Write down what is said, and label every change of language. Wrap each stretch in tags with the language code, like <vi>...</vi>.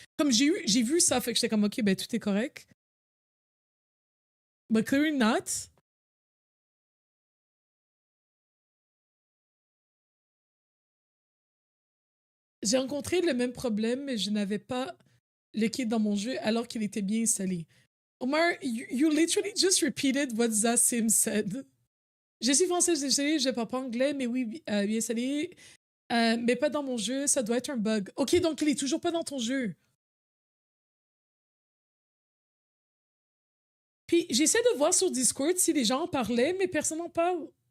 <fr>Comme j'ai vu ça, fait que j'étais comme, OK, ben tout est correct.</fr> <en>But clearly not.</en> <fr>J'ai rencontré le même problème, mais je n'avais pas le kit dans mon jeu alors qu'il était bien installé.</fr> <en>Omar, you literally just repeated what Zasim said.</en> <fr>Je suis française, désolé, je parle pas anglais, mais oui, bien installé. Mais pas dans mon jeu, ça doit être un bug. Ok, donc il est toujours pas dans ton jeu. Puis j'essaie de voir sur Discord si les gens en parlaient, mais personne n'en parle.</fr>